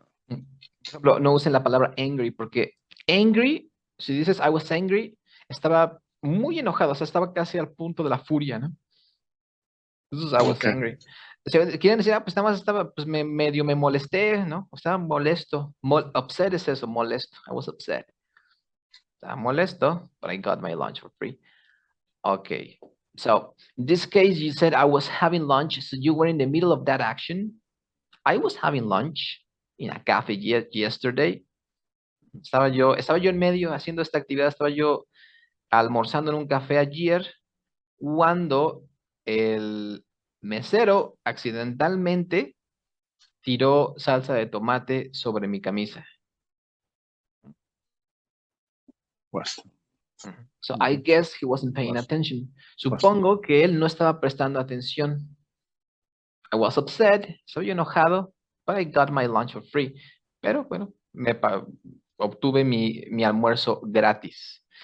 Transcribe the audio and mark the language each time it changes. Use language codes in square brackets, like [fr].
[es] Por ejemplo, no usen la palabra angry porque angry, si dices [en] I was angry, [es] estaba muy enojado, o sea, estaba casi al punto de la furia, ¿no? Entonces, I was angry. O sea, quieren decir, pues nada más estaba, pues medio me molesté, ¿no? Estaba molesto. Upset es eso, molesto. [en] I was upset. [es] Estaba molesto, [en] but I got my lunch for free. Okay. So, in this case, you said I was having lunch, so you were in the middle of that action. I was having lunch in a cafe yesterday. [es] Estaba yo en medio haciendo esta actividad, estaba yo almorzando en un café ayer cuando el mesero accidentalmente tiró salsa de tomate sobre mi camisa. [en] So I guess he wasn't paying attention. [es] Supongo que él no estaba prestando atención. [en] I was upset, [es] soy enojado, [en] but I got my lunch for free. [es] Pero bueno, obtuve mi almuerzo gratis.